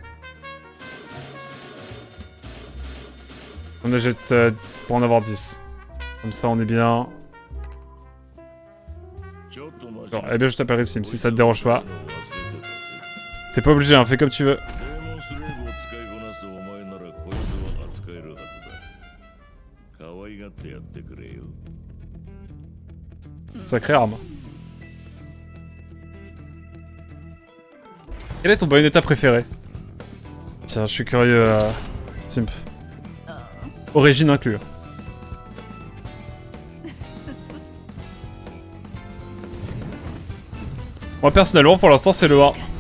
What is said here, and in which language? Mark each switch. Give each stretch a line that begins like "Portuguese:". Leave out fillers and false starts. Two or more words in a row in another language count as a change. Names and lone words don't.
French: On achète pour en avoir 10. Comme ça, on est bien. Genre, eh bien, je t'appellerai Sim, si ça te dérange pas. T'es pas obligé, hein, fais comme tu veux.
Japanese: 部を使いこなすお前ならこいつは扱えるはずだ。可愛がってやってくれよ。
French: Sacrée arme. Quel est ton Bayonetta préféré? Tiens, je suis curieux, Simp. Origine inclue. Moi, personnellement, pour l'instant, c'est le 1.